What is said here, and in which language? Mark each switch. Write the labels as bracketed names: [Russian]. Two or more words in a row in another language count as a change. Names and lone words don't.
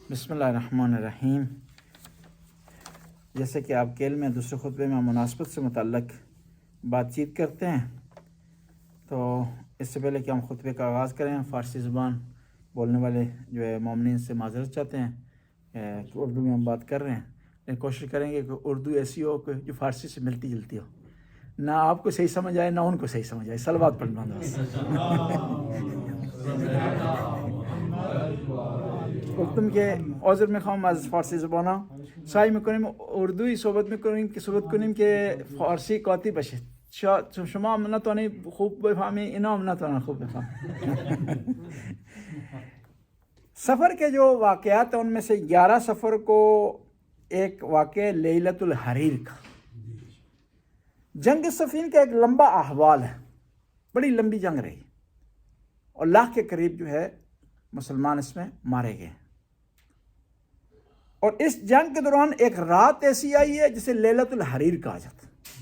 [Urdu] بسم اللہ الرحمن الرحیم۔ جیسے کہ آپ کے علم میں دوسرے خطبے میں مناسبت سے متعلق بات چیت کرتے ہیں، تو اس سے پہلے کہ ہم خطبے کا آغاز کریں، فارسی زبان بولنے والے جو ہے مومنین سے معذرت چاہتے ہیں کہ اردو میں ہم بات کر رہے ہیں، لیکن کوشش کریں گے کہ اردو ایسی ہو کہ جو فارسی سے ملتی جلتی ہو، نہ آپ کو صحیح سمجھ آئے نہ ان کو صحیح سمجھ آئے۔ صلوات پڑھنا بس۔ [Persian] گفتم که عذر میخوام از فارسی زبانم، سعی میکنیم اردوی صحبت کنیم که فارسی قاطی بشه. شاید شما هم نتونید خوب بفهمی، اینا هم نتونن خوب بفهمن. [Urdu] سفر کے جو واقعات ہیں ان میں سے 11 سفر کو ایک واقع لیلۃ الحریر کا، جنگ صفین کا ایک لمبا احوال ہے، بڑی لمبی جنگ رہی اور لاکھ کے قریب جو ہے مسلمان اس میں مارے گئے، اور اس جنگ کے دوران ایک رات ایسی آئی ہے جسے لیلۃ الحریر کہا جاتا ہے۔